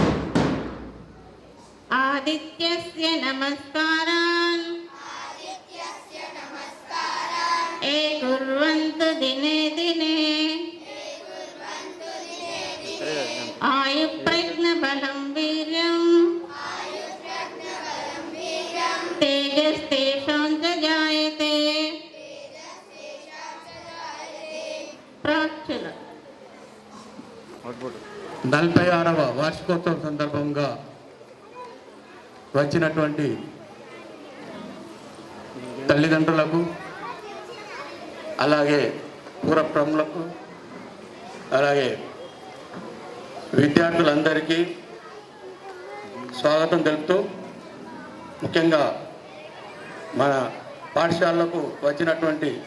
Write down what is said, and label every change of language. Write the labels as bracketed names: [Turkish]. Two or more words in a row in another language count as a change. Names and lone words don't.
[Sanskrit] आदित्यस्य नमस्कारान् ए कुर्वन्तु दिने दिने आयुप्रज्ञबलं वीर्यं तेजस्तेषां च जायते. [Telugu] ప్రార్థన. 46వ వార్షికోత్సవం సందర్భంగా వచ్చినటువంటి తల్లిదండ్రులకు అలాగే పూర్వప్రములకు అలాగే విద్యార్థులందరికీ స్వాగతం తెలుపుతూ ముఖ్యంగా మన పాఠశాలకు వచ్చినటువంటి